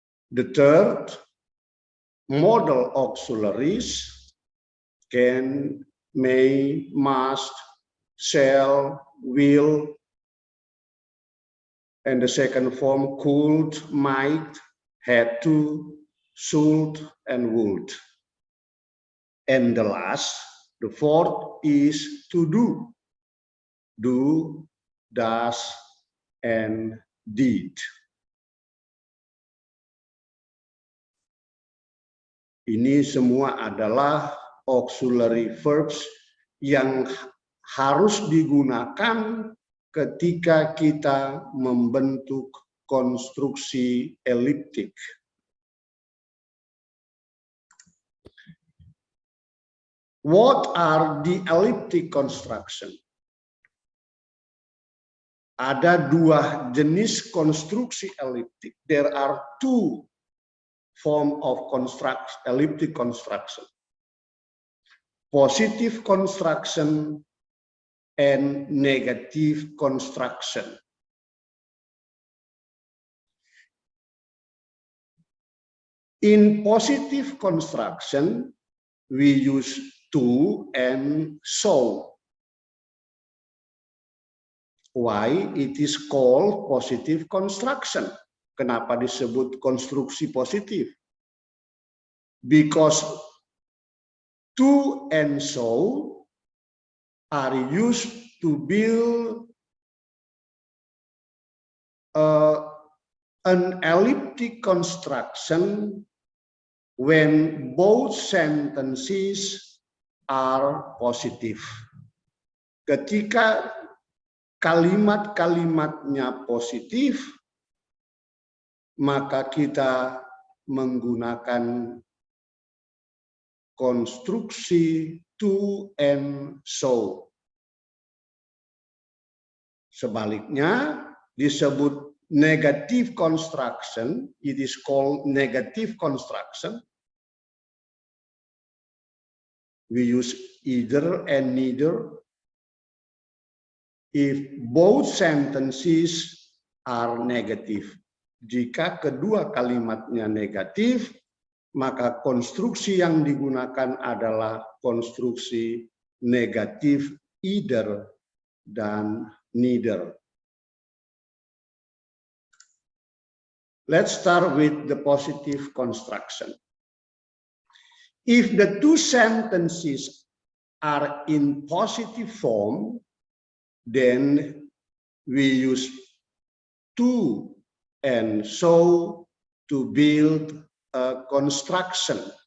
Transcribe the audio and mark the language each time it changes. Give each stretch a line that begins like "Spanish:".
English: The third, modal auxiliaries, can, may, must, shall, will, and the second form could, might, had to, should, and would. And the last, the fourth, is to do, does, and did.
Indonesian: Ini semua adalah auxiliary verbs yang harus digunakan ketika kita membentuk konstruksi eliptik.
English: What are the elliptic construction?
Indonesian: Ada dua jenis konstruksi elliptik.
English: There are two form of elliptic construction. Positive construction and negative construction. In positive construction, we use to and so. Why it is called positive construction?
Indonesian: Kenapa disebut konstruksi positif?
English: Because to and so are used to build an elliptic construction when both sentences are positive.
Indonesian: Ketika kalimat-kalimatnya positif, maka kita menggunakan konstruksi to and so. Sebaliknya, disebut
English: negative construction, it is called negative construction. We use either and neither. If both sentences are negative.
Indonesian: Jika kedua kalimatnya negatif, maka konstruksi yang digunakan adalah konstruksi negatif either dan neither.
English: Let's start with the positive construction. If the two sentences are in positive form, then we use to and so to build a construction.